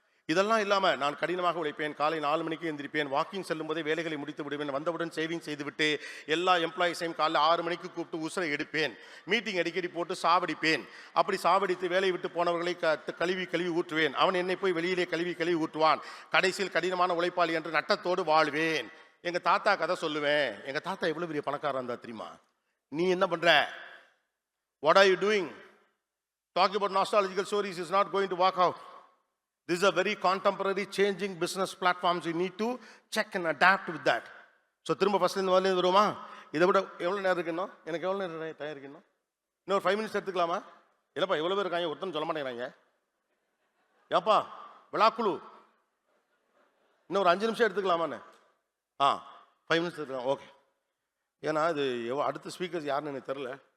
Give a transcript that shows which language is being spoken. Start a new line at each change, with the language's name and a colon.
Tamil: இதெல்லாம் இல்லாமல் நான் கடினமாக உழைப்பேன், காலை 4 மணிக்கு எந்திரிப்பேன், வாக்கிங் செல்லும் போதே வேலைகளை முடித்து விடுவேன், வந்தவுடன் சேவிங் செய்துவிட்டு எல்லா எம்ப்ளாயிஸையும் காலைல 6 மணிக்கு கூப்பிட்டு உசுரை எடுப்பேன், மீட்டிங் அடிக்கடி போட்டு சாவடிப்பேன், அப்படி சாவடித்து வேலையை விட்டு போனவர்களை கழுவி ஊற்றுவேன், அவன் என்னை போய் வெளியிலே கழுவி ஊற்றுவான், கடைசியில் கடினமான உழைப்பாளி என்று நட்டத்தோடு வாழ்வேன். எங்கள் தாத்தா கதை சொல்லுவேன். எங்கள் தாத்தா எவ்வளோ பெரிய பணக்காரன் இருந்தா தெரியுமா? நீ என்ன பண்ற?
English: What are you doing? Talking about nostalgic stories is not going to walk out. This is a very contemporary changing business platforms. You need to check and adapt with that.
Tamil: So திரும்ப ஃபர்ஸ்ட்லேருந்து வரலேருந்து வருமா? இதை விட எவ்வளோ நேரம் இருக்கணும்? எனக்கு எவ்வளோ நேரம் தயார் இருக்கணும்? இன்னொரு 5 மினிட்ஸ் எடுத்துக்கலாமா? இல்லைப்பா எவ்வளோ பேர் இருக்காங்க, ஒருத்தன் சொல்ல மாட்டேங்கிறாங்க. ஏப்பா விழாக்குழு இன்னும் ஒரு 5 நிமிஷம் எடுத்துக்கலாமான்னு? 5 மினிட்ஸ் எடுத்துக்கலாம். ஓகே. ஏன்னா இது அடுத்த ஸ்பீக்கர்ஸ் யாருன்னு எனக்கு தெரில.